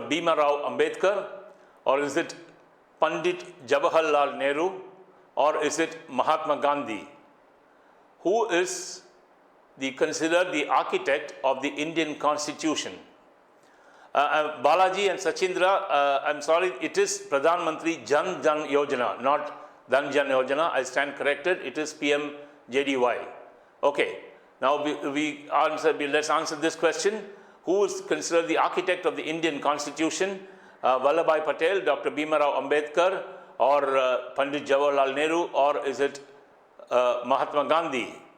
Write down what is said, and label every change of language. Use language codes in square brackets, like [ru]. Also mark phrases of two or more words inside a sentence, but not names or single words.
[en] Bhima Rao Ambedkar, or is it Pandit Jawaharlal Nehru, or is it Mahatma Gandhi? Who is considered the architect of the Indian Constitution? Balaji and Sachindra, I'm sorry, it is Pradhan Mantri Jan Jan Yojana, not Dhan Jan Yojana. I stand corrected. It is PM JDY. Okay. Now let's answer this question. Who is considered the architect of the Indian Constitution? Vallabhbhai Patel, Dr. Bhima Rao Ambedkar, or Pandit Jawaharlal Nehru, or is it Mahatma Gandhi?